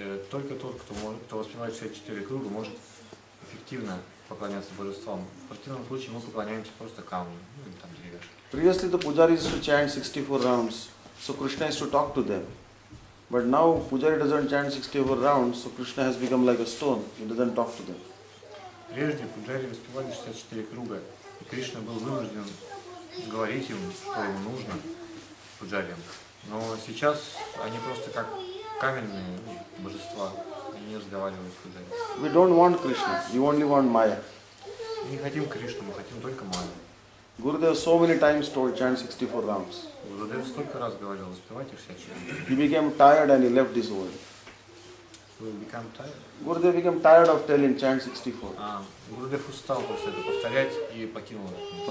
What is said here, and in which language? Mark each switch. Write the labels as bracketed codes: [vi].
[ru] Только тот, кто воспевает 64 круга, может эффективно поклоняться божествам. В противном случае мы поклоняемся просто камню, или там деревяшке. [en] Previously the pujaris used to chant 64 rounds, so Krishna used to talk to them. But now pujari doesn't chant 64 rounds, so Krishna has become like a stone. He doesn't talk to them. [ru] Прежде пуджари воспевали 64 круга, и Кришна был вынужден говорить им, что ему нужно, пуджариям. Но сейчас они просто как каменные божества, они не разговаривают с пуджари. [en] We don't want Krishna, we only want Maya. [ru] Мы не хотим Кришну, мы хотим только Майю. [en] Gurudev so many times told chant 64 rounds. [ru] Гурудев столько раз говорил, воспевайте 64. [en] He became tired and he left this world. Will become tired? Gurudev became tired of telling chant 64. [ru] Гурудев устал после этого повторять и покинул это.